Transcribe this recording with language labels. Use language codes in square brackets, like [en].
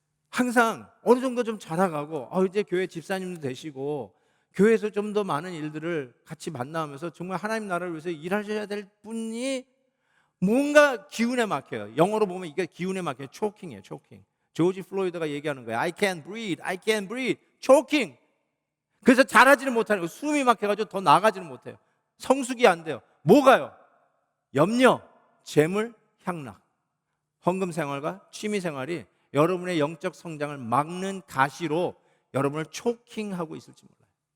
[ko] 항상 어느 정도 좀 자라가고 이제 교회 집사님도 되시고 교회에서 좀 더 많은 일들을 같이 만나면서 정말 하나님 나라를 위해서 일하셔야 될 분이 뭔가 기운에 막혀요. 영어로 보면 이게 기운에 막혀요. 초킹이에요. 초킹. 조지 플로이드가 얘기하는 거예요. [en] I can't breathe, I can't breathe, choking. [ko] 그래서 잘하지는 못하는 거예요. 숨이 막혀가지고 더 나아가지는 못해요. 성숙이 안 돼요. 뭐가요? 염려, 재물, 향락. 헌금 생활과 취미 생활이 여러분의 영적 성장을 막는 가시로 여러분을 초킹하고 있을지 몰라요.